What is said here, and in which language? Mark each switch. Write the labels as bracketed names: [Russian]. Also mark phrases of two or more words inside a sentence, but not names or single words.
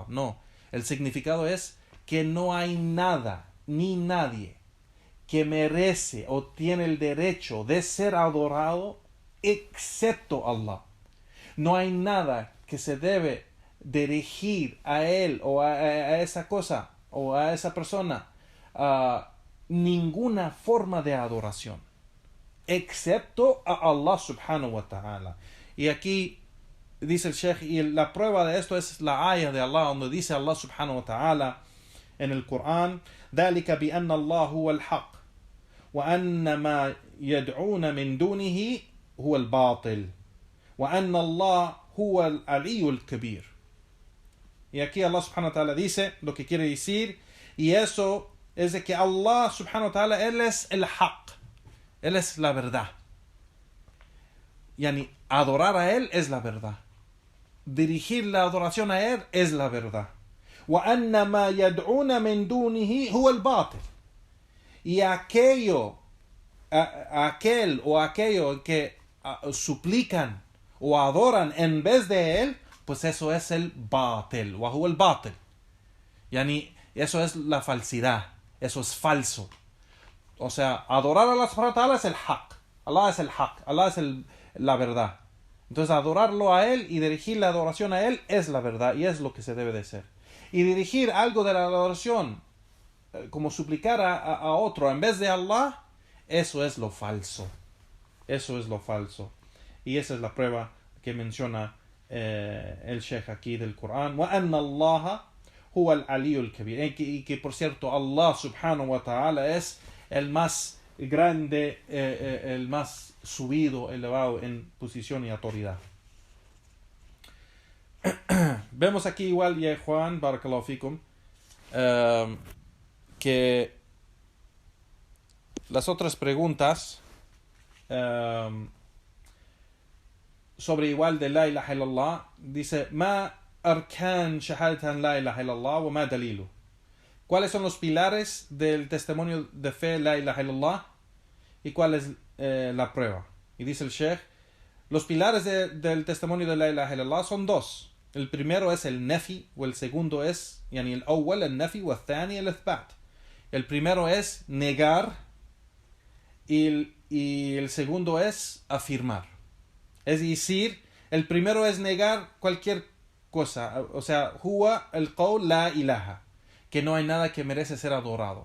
[Spanish] No, el significado es que no hay nada ni nadie que merece o tiene el derecho de ser adorado excepto Allah. No hay nada que se debe dirigir a él o a esa cosa o a esa persona ninguna forma de adoración excepto a Allah [Arabic] سبحانه وتعالى. [Spanish] Y aquí dice el Sheikh, y la prueba de esto es la ayah de Allah, donde dice Allah [Arabic] سبحانه وتعالى [Spanish] en el Corán: [Arabic] ذلك بأن الله هو الحق وأن ما يدعون من دونه هو الباطل وأن الله هو العلي الكبير. [Spanish] Y aquí Allah [Arabic] سبحانه وتعالى [Spanish] dice lo que quiere decir, y eso es de que Allah [Arabic] سبحانه وتعالى, [Spanish] Él es el haq, Él es la verdad. Yani, adorar a Él es la verdad. Dirigir la adoración a Él es la verdad. [Arabic] وَأَنَّ مَا يَدْعُونَ مِن دُونِهِ هُوَ الْبَاطِلِ. [Spanish] Y aquel o aquello que suplican o adoran en vez de Él, pues eso es el batil. [Arabic] وَهُوَ الْبَاطِلِ. Yani, [Spanish] eso es la falsidad. Eso es falso. O sea, adorar a Allah [Arabic] سبحانه وتعالى [Spanish] es el haq. Allah es el haq. Allah es la verdad. Entonces, adorarlo a Él y dirigir la adoración a Él es la verdad y es lo que se debe de hacer. Y dirigir algo de la adoración, como suplicar a otro en vez de Allah, eso es lo falso. Eso es lo falso. Y esa es la prueba que menciona el Sheikh aquí del Corán. [Arabic] وَأَنَّ اللَّهَ هُوَ الْعَلِيُّ الْكَبِيرُ. [Spanish] Y que por cierto, Allah [Arabic] سبحانه وتعالى [Spanish] es el más grande, el más subido, elevado en posición y autoridad. Vemos aquí igual, ya Juan, [Arabic] بارك الله فيكم, [Spanish] que las otras preguntas sobre igual de [Arabic] لا إله إلا الله, [Spanish] dice: [Arabic] ما أركان شهادة لا إله إلا الله وما دليلها. [Spanish] ¿Cuáles son los pilares del testimonio de fe [Arabic] لا إله إلا الله? [Spanish] ¿Y cuál es la prueba? Y dice el Sheikh: los pilares del testimonio de [Arabic] لا إله إلا الله [Spanish] son dos. El primero es el nafi, o el segundo es, [Arabic] يعني الأول، النفي, [Spanish] o [Arabic] الثاني، الإثبات. [Spanish] El primero es negar, y el segundo es afirmar. Es decir, el primero es negar cualquier cosa, o sea, [Arabic] هو القول لا إله, [Spanish] que no hay nada que merece ser adorado.